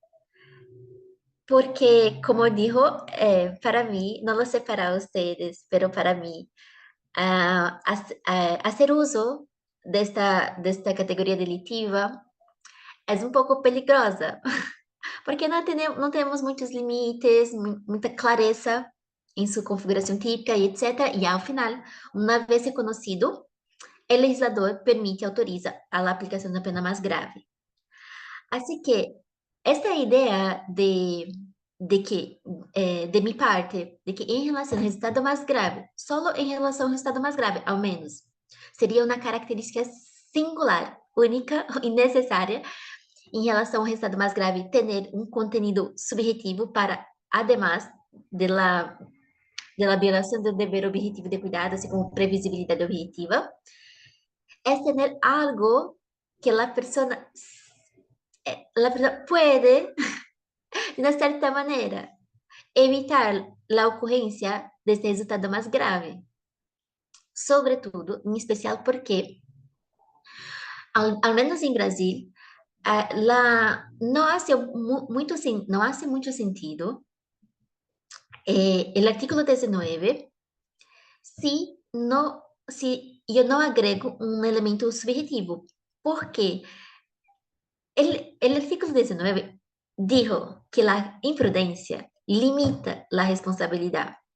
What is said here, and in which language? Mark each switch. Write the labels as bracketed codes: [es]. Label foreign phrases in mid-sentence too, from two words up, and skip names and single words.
[es] Porque, como dijo, para mí, no lo sé para ustedes, pero para mí, hacer uso de esta categoría delitiva es un poco peligrosa, porque no tenemos muchos límites, mucha clareza en su configuración típica y etc. Y al final, una vez reconocido, el legislador permite, autoriza a la aplicación de una pena más grave. Así que esta idea de que, de mi parte, de que [pt] em relação ao resultado mais grave, solo em relação ao resultado mais grave, ao menos, seria uma característica singular, única e necessária em relação ao resultado mais grave, ter um contenido subjetivo para, [es] además de la [pt] violação do dever objetivo de cuidado, assim como previsibilidade objetiva, é ter algo que a pessoa [es] puede, de una cierta manera, evitar la ocurrencia de este resultado más grave. Sobre todo, en especial porque, al menos en Brasil, no hace mucho sentido el artículo 19 si yo no agrego un elemento subjetivo, porque el artículo 19 dijo que la imprudencia limita la responsabilidad.